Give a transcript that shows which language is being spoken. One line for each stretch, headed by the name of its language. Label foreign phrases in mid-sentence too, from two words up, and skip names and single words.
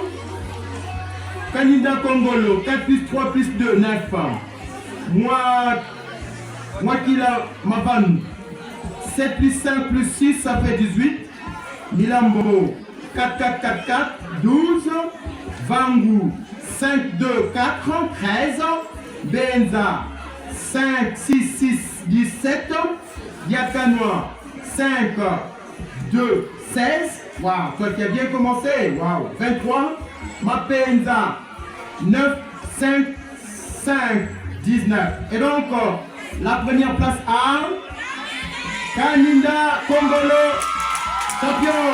French: Kaninda Congolo, 4 plus 3 plus 2, 9. Moi qui la ma vanne. 7 plus 5 plus 6, ça fait 18. Milambo, 4, 4, 4, 4, 12. Vangu, 5, 2, 4, 13. Benza, 5, 6, 6, 17. Yakanwa, 5, 2, 16. Waouh, toi qui as bien commencé. Waouh, 23. Mapenza, 9, 5, 5, 19. Et donc, la première place à Kaninda Congolo, champion.